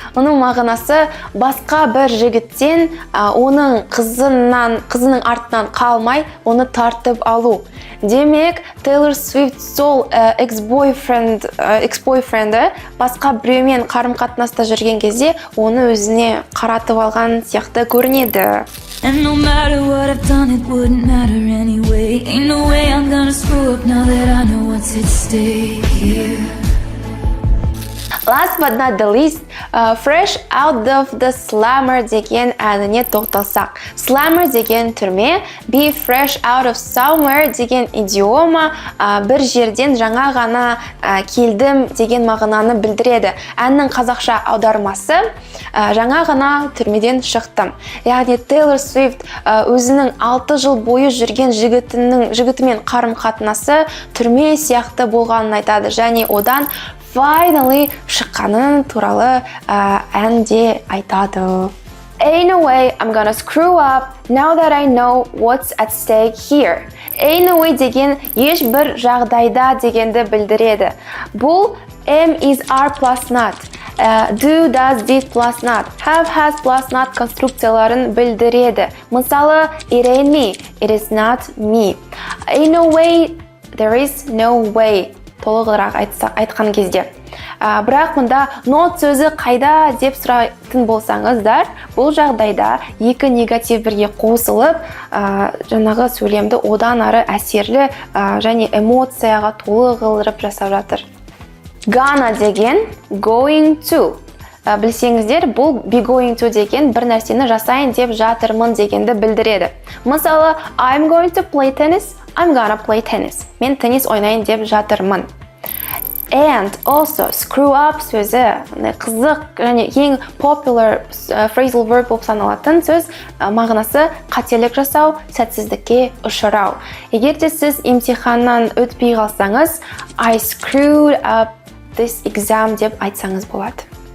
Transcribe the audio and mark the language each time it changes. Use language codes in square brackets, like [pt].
[kk] Оның мағынасы басқа бір жігіттен оның қызының артынан қалмай, оны тартып алу. Демек, Тейлор Свифт сол экс-бойфренді басқа біреумен қарым-қатынаста жүрген кезде оны өзіне қаратып алған сияқты көрінеді. [en] And no matter what I've done, it wouldn't matter anyway. Ain't no way I'm gonna screw up now that I know what's at stake here. Last but not the least, [kk] Fresh Out of the Slammer деген әніне тоқталсақ. Slammer деген түрме, be fresh out of somewhere деген идиома бір жерден жаңа ғана келдім деген мағынаны білдіреді. Әннің қазақша аудармасы жаңа ғана түрмеден шықтым. Яғни Тейлор Свифт өзінің 6 жыл бойы жүрген жігітімен қарым-қатынасы түрме сияқты болғанын айтады. Және одан finally шыққанын туралы әнде айтады. [en] Ain't no way I'm gonna screw up now that I know what's at stake here. [kk] Ain't no way деген ешбір жағдайда дегенді білдіреді. Бұл am is are plus not, do, does, did plus not, have, has plus not конструкцияларын білдіреді. Мысалы, [en] it ain't me, it is not me. Ain't no way, there is no way. [kk] Толығырақ айтқан кезде. Бірақ мұнда not сөзі қайда деп сұрайтын болсаңыздар, бұл жағдайда екі негатив бірге қосылып, жаңағы сөйлемді одан ары әсерлі және эмоцияға толы қылдырып жасап жатыр. Gonna деген going to. Білсеңіздер, бұл be going to деген бір нәрсені жасайын деп жатырмын дегенді білдіреді. Мысалы, [en] I'm going to play tennis, I'm gonna play tennis. [kk] Мен теннис ойнайын деп жатырмын. [en] And also, [kk] screw up сөзі қызық және ең popular phrasal verb болып саналатын сөз мағынасы қателік жасау, сәтсіздікке ұшырау. Егер де сіз емтиханнан өтпей қалсаңыз, [en] I screwed up this exam [kk] деп айтсаңыз болады.